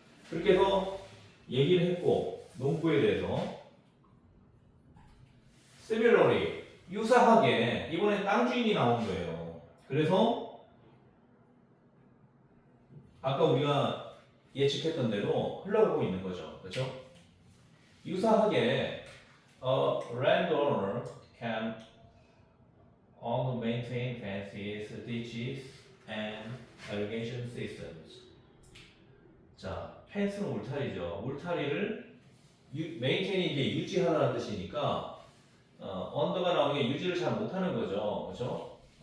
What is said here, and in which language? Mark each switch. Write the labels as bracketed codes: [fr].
[ko] 그렇게 해서 얘기를 했고 농부에 대해서 similarly 유사하게 이번엔 땅 주인이 나온 거예요. 그래서 아까 우리가 예측했던 대로 흘러가고 있는 거죠. 그렇죠? 유사하게 [en] a landowner can own maintain fences, ditches, and irrigation systems. [ko] 자, 펜스는 울타리죠. 울타리를 메인테인이 이제 유지하라는 뜻이니까 언더가 나오는 게 유지를 잘 못하는 거죠. 그렇죠?